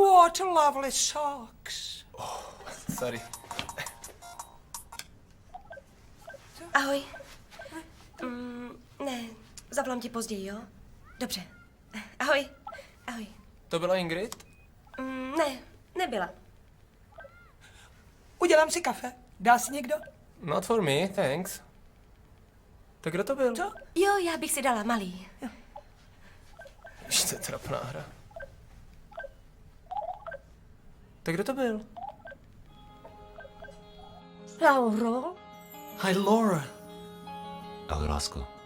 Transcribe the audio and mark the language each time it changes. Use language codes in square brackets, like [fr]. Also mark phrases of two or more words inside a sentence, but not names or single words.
[en] such lovely socks. Sorry. [cs] Ahoj. Ne, zavolám ti později, jo? Dobře. Ahoj. Ahoj. To byla Ingrid? Ne, nebyla. Udělám si kafe. Dá si někdo? [en] Not for me, thanks. [cs] Tak kdo to byl? Co? Jo, já bych si dala malý. Už to je trapná hra. Tak kdo to byl? Lauro? [en] Hi, Laura. [cs] Ahoj, lásko.